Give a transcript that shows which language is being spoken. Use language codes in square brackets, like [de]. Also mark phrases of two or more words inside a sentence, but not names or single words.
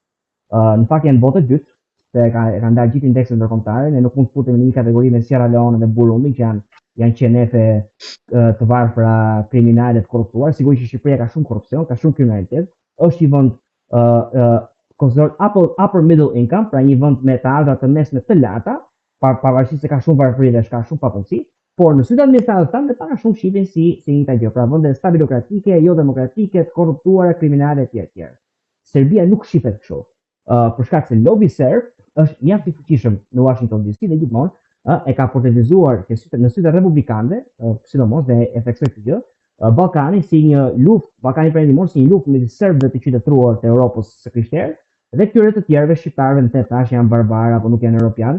[sq] Në fakt janë botë e dytë, se kanë ndarë gjithë indekset ndërkombëtare, ne nuk mund të futemi në një kategori me Sierra Leone dhe Burundi që janë qenefe të varfëra, kriminale të korruptuar. Sigurisht që Shqipëria ka shumë korrupsion, ka shumë kriminalitet, është një vend konsiderohet [en] upper middle income, [sq] pra një vend me të ardhurat të mesme të larta, pavarësisht se ka shumë varfëri dhe ka shumë papunësi. Por në sytë administratës tanë ka shumë shqipen si njëjta gjë, pra vende stabilokratike, jo demokratike, të korruptuara, kriminale etj. Serbia nuk shifet kështu. Për shkak se lobi serb është mjaft i fuqishëm në Washington DC dhe gjithmonë e ka portretizuar në sytë republikanëve, sidomos dhe e theksoi këtë gjë, Ballkani si një luftë, Ballkani Perëndimor si një luftë midis serbëve të qytetëruar të Europës së krishterë dhe këtyre të tjerëve shqiptarëve në tash janë barbar apo nuk janë europian.